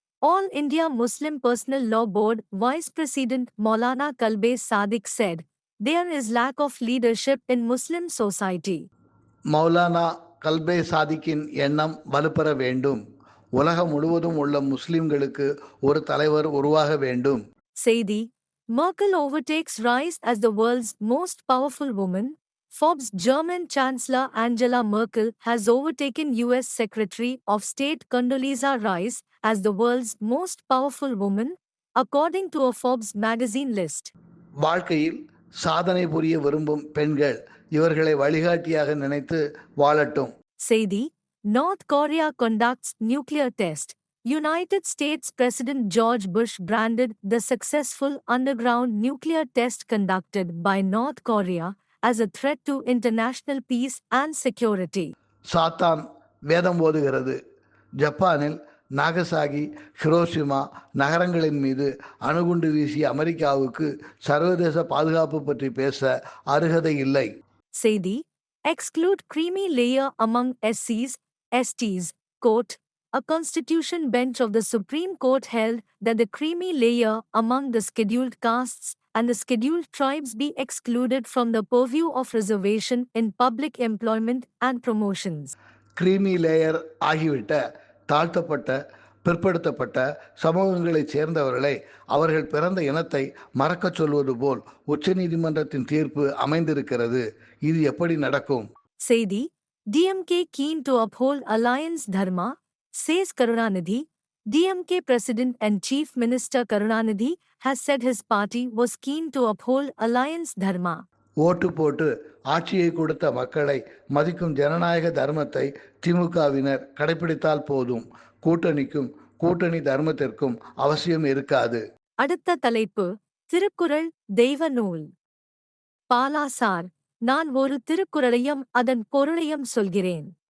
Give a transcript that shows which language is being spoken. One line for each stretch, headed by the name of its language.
English: All India Muslim Personal Law Board Vice President Maulana Kalbe Sadiq said, "There is lack of leadership in Muslim society."
Tamil: Maulana கல்பே சாதிக்கின் எண்ணம் வலுப்பெற வேண்டும். உலகம் முழுவதும் உள்ள முஸ்லிம்களுக்கு ஒரு தலைவர் உருவாக வேண்டும். செய்தி:
English: Merkel overtakes rise as the world's most powerful woman. Forbes German Chancellor Angela Merkel has overtaken US Secretary of State Condoleezza Rice as the world's most powerful woman, according to a Forbes magazine list.
Tamil: வாழ்க்கையில் சாதனை புரிய விரும்பும் பெண்கள் இவர்களை வழிகாட்டியாக நினைத்து வாழட்டும். செய்தி:
English: North Korea conducts nuclear test. United States President George Bush branded the successful underground nuclear test conducted by North Korea as a threat to international peace and security.
Tamil: சாத்தான் வேதம் ஓதுகிறது. ஜப்பானில் நாகசாகி, ஹிரோஷிமா நகரங்களின் மீது அணுகுண்டு வீசிய அமெரிக்காவுக்கு சர்வதேச பாதுகாப்பு பற்றி பேச அருகதை இல்லை. செய்தி:
English: Exclude creamy layer among SCs, STs. Quote: A constitution bench of the Supreme Court held that the creamy layer among the scheduled castes and the scheduled tribes be excluded from the purview of reservation in public employment and promotions.
Tamil: Creamy layer ஆகிவிட்ட தாழ்த்தப்பட்ட பிற்படுத்தப்பட்ட சமூகங்களைச் சேர்ந்தவர்களை அவர்கள் பிறந்த இனத்தை மறக்கச் சொல்வது போல் உச்சநீதிமன்றத்தின் தீர்ப்பு அமைந்திருக்கிறது. இது எப்படி நடக்கும்? செய்தி:
English: DMK keen to uphold alliance dharma, says Karunanidhi. DMK President and Chief Minister Karunanidhi has said his party was keen to uphold alliance dharma.
Tamil: ஓட்டு போட்டு ஆட்சியை கொடுத்த மக்களை மதிக்கும் ஜனநாயக தர்மத்தை திமுகவினர் கடைபிடித்தால் போதும். கூட்டணிக்கும் கூட்டணி தர்மத்திற்கும் அவசியம் இருக்காது. அடுத்த தலைப்பு: திருக்குறள் தெய்வ நூல். பாலா சார், நான் ஒரு திருக்குறளையும் அதன் பொருளையும் சொல்கிறேன்.